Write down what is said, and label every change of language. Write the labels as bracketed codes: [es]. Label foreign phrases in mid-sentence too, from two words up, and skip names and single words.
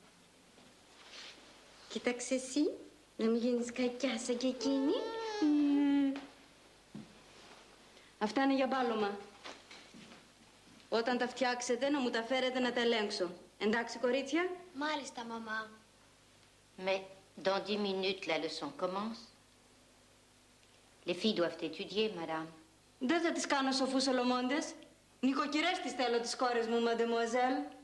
[el] Κοίταξε εσύ, να μην γίνεις κακιά σαν και εκείνη. Αυτά είναι για μπάλωμα. Όταν τα φτιάξετε, να μου τα φέρετε να τα ελέγξω. Εντάξει, κορίτσια? Μάλιστα, μαμά. [fr] Με Dans 10 minutes, la leçon commence. Les filles doivent étudier, madame. [el] Δεν θα τις κάνω σοφούς Σολομώντες. Νοικοκυρές τις θέλω τις κόρες μου, μαντεμουαζέλ.